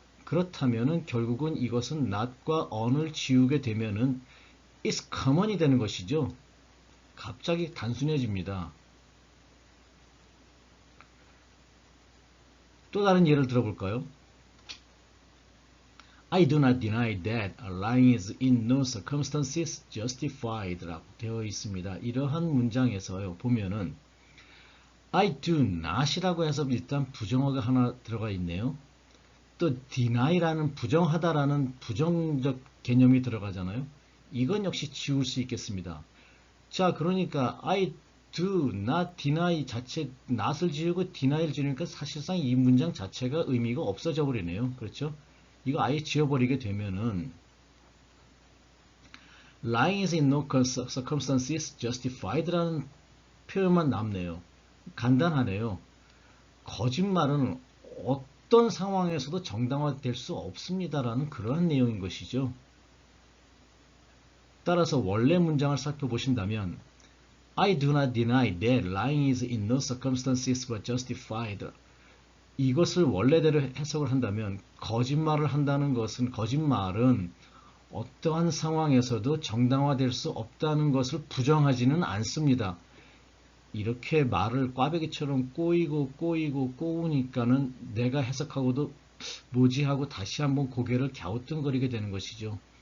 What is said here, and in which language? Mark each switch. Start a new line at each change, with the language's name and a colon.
Korean: 그렇다면은 결국은 이것은 not과 on을 지우게 되면은
English: it's common
Korean: 이 되는 것이죠. 갑자기 단순해집니다. 또 다른 예를 들어볼까요?
English: I do not deny that lying is in no circumstances justified
Korean: 라고 되어 있습니다. 이러한 문장에서요, 보면은
English: I do not
Korean: 이라고 해서 일단 부정어가 하나 들어가 있네요. 또 deny라는 부정하다라는 부정적 개념이 들어가잖아요. 이건 역시 지울 수 있겠습니다. 자, 그러니까
English: I do not deny
Korean: 자체 not을 지우고 deny를 지우니까 사실상 이 문장 자체가 의미가 없어져 버리네요. 그렇죠? 이거 아예 지워버리게 되면은
English: lying is in no circumstances justified
Korean: 라는 표현만 남네요. 간단하네요. 거짓말은 어떤 상황에서도 정당화될 수 없습니다라는 그러한 내용인 것이죠. 따라서 원래 문장을 살펴보신다면
English: I do not deny that lying is in no circumstances but justified.
Korean: 이것을 원래대로 해석을 한다면 거짓말을 한다는 것은 거짓말은 어떠한 상황에서도 정당화될 수 없다는 것을 부정하지는 않습니다. 이렇게 말을 꽈배기처럼 꼬우니까는 내가 해석하고도 뭐지 하고 다시 한번 고개를 갸우뚱거리게 되는 것이죠.